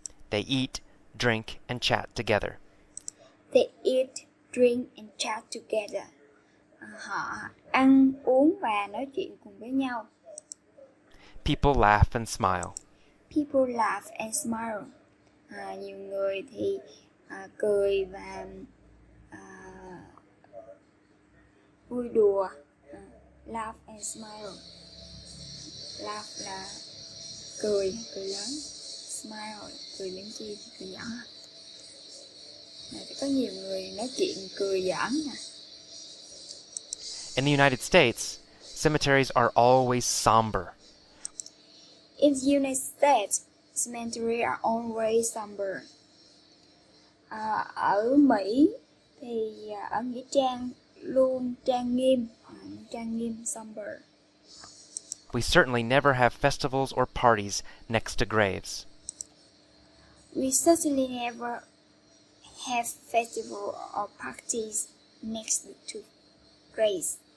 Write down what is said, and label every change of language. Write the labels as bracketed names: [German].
[English] They eat, drink, and chat together. They eat, drink, and chat together. [Vietnamese] Họ ăn, uống và nói chuyện cùng với nhau. [English] People laugh and smile. People laugh and smile. [Vietnamese] Nhiều người thì cười và vui đùa. [English] Laugh and smile. Laugh [Vietnamese] là cười lớn. Smile là cười lên chi, cười nhỏ. Có nhiều người nói chuyện cười giỡn nè. [English] In the United States, cemeteries are always somber. In the United States, cemeteries are always somber. [Vietnamese] Ở Mỹ thì ở nghĩa trang luôn trang nghiêm, somber. [English] We certainly never have festivals or parties next to graves. We certainly never have festival or parties next to graves.